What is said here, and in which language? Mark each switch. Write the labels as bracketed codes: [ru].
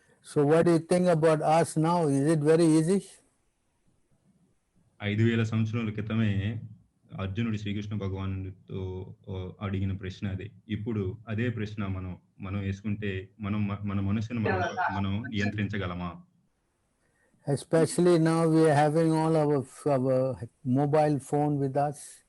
[en] So what do you think about us now? Is it very easy? [te] 5,000 సంవత్సరాల క్రితమే అర్జునుడు శ్రీకృష్ణ భగవానుడితో అడిగిన ప్రశ్న అది. ఇప్పుడు అదే ప్రశ్న మనం వేసుకుంటే మన మనసును మనం నియంత్రించగలమా? [en] Especially now we are having all our mobile phone with us.